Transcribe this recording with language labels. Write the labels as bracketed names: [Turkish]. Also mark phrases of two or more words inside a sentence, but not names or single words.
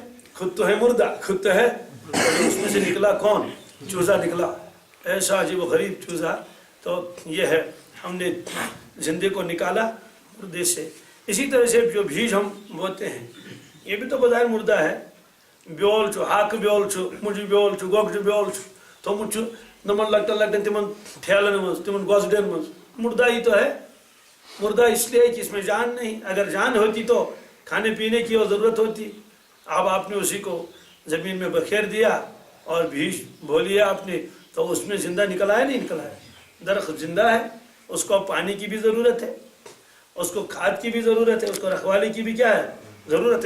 [Urdu] خود تو ہے مردہ، خود تو ہے، اس میں سے نکلا کون؟ چوزا نکلا، ایسا عجیب و غریب چوزا. تو یہ ہے ہم نے زندے کو نکالا مردے سے. اسی طرح سے جو بیج ہم بوتے ہیں یہ بھی تو بظاہر مردہ ہے. [Kashmiri] بیول چھو، ہاک بیول چھو، مجھ بیول چھو، گوگج بیول چھو، تو مجھ نمن لگتا تمن ٹھیلن مز، تمن گوزڈین مز، [Urdu] مردہ ہی تو ہے. مردہ اس لیے کہ اس میں جان نہیں. اگر جان ہوتی تو کھانے پینے کی وہ ضرورت ہوتی. اب آپ نے اسی کو زمین میں بکھیر دیا اور بیج بو لیا آپ نے، تو اس میں زندہ نکل آیا نہیں نکل آیا. درخت زندہ ہے، اس کو پانی کی بھی ضرورت ہے، اس کو کھاد کی بھی ضرورت ہے، اس کو رکھوالی کی بھی کیا ہے ضرورت ہے.